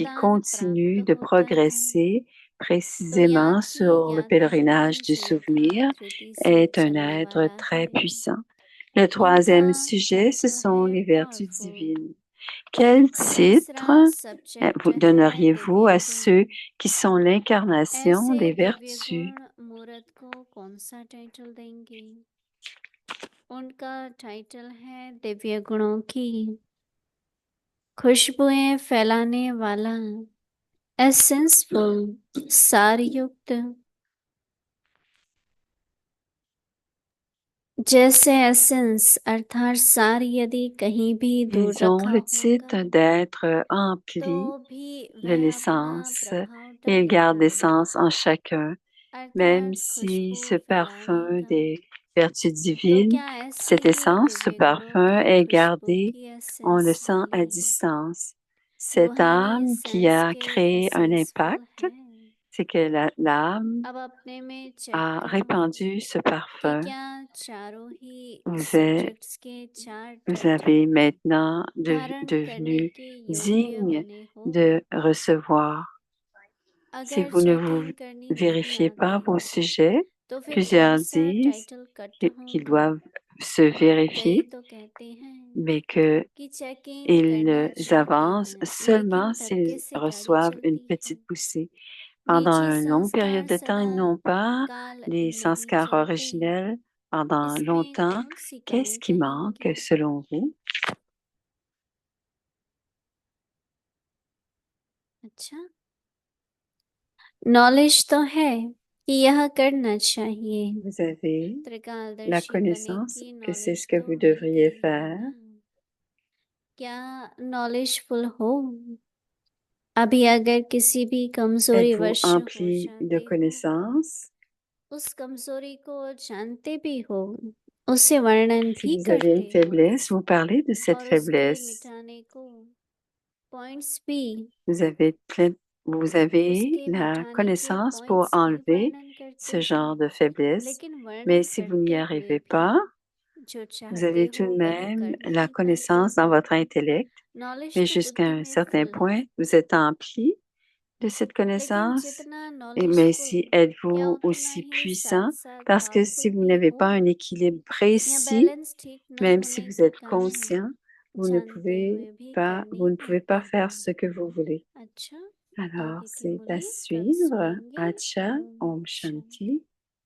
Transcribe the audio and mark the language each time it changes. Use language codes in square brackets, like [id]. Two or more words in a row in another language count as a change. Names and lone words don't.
[hi] वरदान प्राप्त [fr] continuent de [hi] होता है। [fr] progresser [hi] तो [fr] précisément [hi] याद की [fr] sur le [hi] यात्रा [fr] pèlerinage [hi] में [fr] du [hi] जो [fr] souvenir [hi] यथार्थ रीति से [fr] est un [hi] चलने [fr] être [hi] वाला [fr] très [hi] है [fr] puissant. Le [hi] उनका [fr] troisième sujet, ce [hi] टाइटल [fr] sont [hi] है [fr] les vertus [hi] पावरफुल। [fr] divines. Quel [hi] तीसरा [fr] titre [hi] सब्जेक्ट [fr] vous [hi] है [fr] donneriez-vous [hi] दिव्य [fr] à [hi] गुण। [fr] ceux qui sont l'incarnation [hi] ऐसे [fr] des [hi] दिव्य [fr] vertus? [hi] गुण मूर्त को कौन सा टाइटल देंगे? उनका टाइटल है दिव्य गुणों की खुशबुएं फैलाने वाला एसेंसफुल सारयुक्त। जैसे एसेंस अर्थात सार यदि कहीं भी दूर [fr] Ils ont [hi] रखा [fr] le [hi] होगा [fr] titre d'être [hi] तो [fr] emplis [hi] भी [fr] de [hi] वह अपना [fr] l'essence [hi] प्रभाव [fr] et ils gardent [hi] डालेगा [fr] l'essence en chacun, même [hi] अर्थात [fr] si [hi] खुशबू [fr] ce [hi] फैलाने [fr] parfum [hi] का। [fr] des vertus [hi] तो [fr] divines, [hi] क्या ऐसे [fr] cette [hi] ही [fr] essence, ce [hi] दिव्य गुणों [fr] parfum [hi] की [fr] est [hi] खुशबू [fr] gardé, [hi] की [fr] on le [hi] एसेंस [fr] sent à [hi] वाले [fr] distance. Cette [hi] रूहानी [fr] âme qui [hi] सेंस [fr] a [hi] के [fr] créé un [hi] एसेंसफुल [fr] impact, [hi] है। [fr] c'est que l'âme [hi] अब अपने में चेक [fr] a [hi] करो [fr] répandu ce [hi] कि [fr] parfum. [hi] क्या चारों ही [fr] Vous, êtes- [hi] सब्जेक्ट्स के चार [fr] vous avez [hi] टाइटल [fr] maintenant [hi] धारण करने [fr] devenu [hi] के योग्य [fr] digne [hi] बने हो। [fr] de recevoir. Si [hi] अगर [fr] vous ne vous [hi] चेकिंग करनी नहीं [fr] vérifiez pas [hi] आती [fr] vos sujets, [hi] तो फिर कौन [fr] plusieurs [hi] सा [fr] disent [en] title cut [fr] qu'ils [hi] होगा? [fr] doivent se [hi] कई [fr] vérifier, [hi] तो कहते हैं [fr] mais qu'ils [hi] कि चेकिंग करना चाहते [fr] avancent [hi] हैं [fr] seulement [hi] लेकिन धक्के [fr] s'ils [hi] से गाड़ी [fr] reçoivent une [hi] चलती है। [fr] petite poussée. Pendant [hi] निजी [fr] une longue période [hi] संस्कार [fr] de temps, [hi] सदा [fr] ils n'ont pas [hi] काल [fr] les [hi] नहीं [fr] sanskars [hi] चलते। [fr] originels pendant [hi] इसमें [fr] longtemps. [hi] कौन सी [fr] Qu'est-ce [hi] कमी [fr] qui manque [hi] कहेंगे? [fr] selon vous? [hi] अच्छा, नॉलेज तो है कि यह करना चाहिए। [fr] Vous avez la [hi] त्रिकालदर्शी बनने [fr] connaissance [hi] की [fr] que c'est [hi] नॉलेज [fr] ce que [hi] तो [fr] vous [hi] मिल [fr] devriez [hi] गई है [fr] faire. [hi] ना? क्या नॉलेजफुल हो? अभी अगर किसी भी कमजोरी [fr] Êtes-vous [hi] वश हो [fr] empli de [hi] जाते हो, [fr] connaissances? [hi] उस कमजोरी को जानते भी हो, उसे वर्णन [fr] Si [hi] भी [fr] vous avez une [hi] करते हो [fr] faiblesse, vous parlez de cette [hi] और उसके [fr] faiblesse. [hi] मिटाने को पॉइंट्स भी [fr] Vous avez vous avez [hi] उसके [fr] la [hi] मिटाने के [fr] connaissance pour [hi] पॉइंट्स भी [fr] enlever [hi] वर्णन करते [fr] ce [hi] हो, [fr] genre de faiblesse, [hi] लेकिन [fr] mais [hi] वर्णन [fr] si vous n'y [hi] करते हुए [fr] arrivez [hi] भी [fr] pas, [hi] जो [fr] Vous avez [hi] चाहते [fr] tout [hi] हो [fr] de [hi] वही [fr] même [hi] करने [fr] la [hi] की पात्र [fr] connaissance dans [hi] हो [fr] votre intellect, [hi] नॉलेज [fr] mais [hi] तो [fr] jusqu'à [hi] बुद्धि [fr] un [hi] में [fr] certain [hi] फल है [fr] point, vous êtes empli de cette [hi] लेकिन [fr] connaissance. [hi] जितना [fr] Mais [hi] नॉलेजफुल [fr] si [hi] या [fr] êtes-vous [hi] उतना [fr] aussi [hi] ही [fr] puissant? [hi] साथ साथ [fr] Parce que [hi] पावरफुल [fr] si vous [hi] भी [fr] n'avez [hi] हो [fr] pas un équilibre [hi] या [fr] précis, [hi] बैलेंस ठीक न [fr] même si [hi] होने [fr] vous [hi] के [fr] êtes [hi] कारण [fr] conscient, [hi] जानते हुए भी करने [fr] vous ne [hi] में [fr] pouvez pas [hi] फल [fr] faire [hi] है [fr] ce que vous voulez. [hi] अच्छा [fr] Alors, [hi] आगे की [fr] c'est à [hi] मुरली कल [fr] suivre. [hi] सुनेंगे [fr] Acha, [hi] ओम [fr] Om [hi] शांति [fr] Shanti.